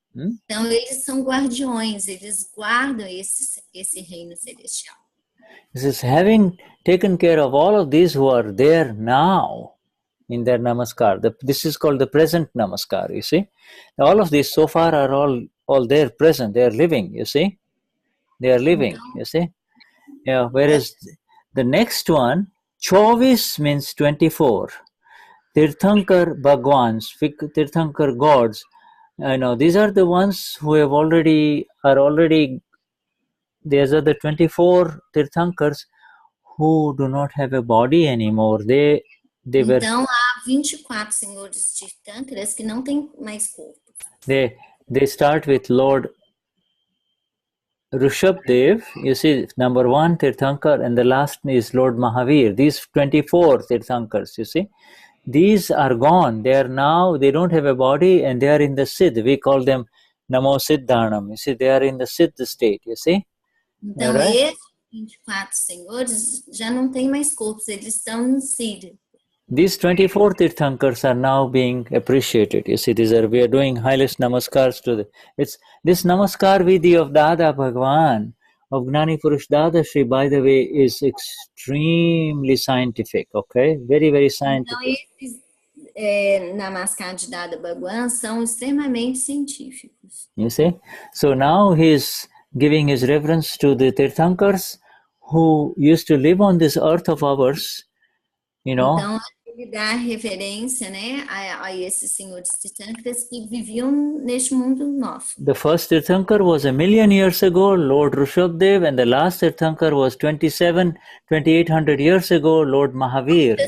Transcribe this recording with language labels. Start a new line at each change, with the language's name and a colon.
Portuguese: Então, eles são guardiões, eles guardam esse reino celestial.
English: This is having taken care of all of these who are there now in their namaskar. This is called the present namaskar, you see. All of these so far are all there present, they are living, you see. They are living, you see. Yeah, whereas the next one, Chovis means 24. Tirthankar Bhagwans, Tirthankar gods, I know these are the ones who are already, these are the 24 Tirthankars who do not have a body anymore.
Portuguese: Então, há 24 senhores Tirthankaras que não têm mais corpo.
English: They start with Lord Rishabdev, you see, number 1 Tirthankar, and the last is Lord Mahavir. These 24 Tirthankars, you see, these are gone. They don't have a body, and they are in the Siddh. We call them Namo Siddhanam. You see, they are in the Siddh state, you see.
Portuguese: Então, esses 24 senhores já não têm mais corpos, eles estão no Siddha.
English: These 24 Tirthankars are now being appreciated. You see, we are doing highest namaskars to them. It's this namaskar vidhi of Dada Bhagwan, of Gnani Purush Dadashri, by the way, is extremely scientific, okay? Very, very scientific.
Portuguese: Então, esses namaskar de Dada Bhagwan são extremamente científicos.
English: You see? So now he's giving his reverence to the Tirthankars who used to live on this earth of ours, you know.
Portuguese: Então, ele dá reverência, né, a esses senhores Tirthankaras que viviam neste mundo nosso.
English: The first Tirthankar was 1,000,000 years ago, Lord Rishabdev, and the last Tirthankar was 2,800 years ago, Lord Mahavir.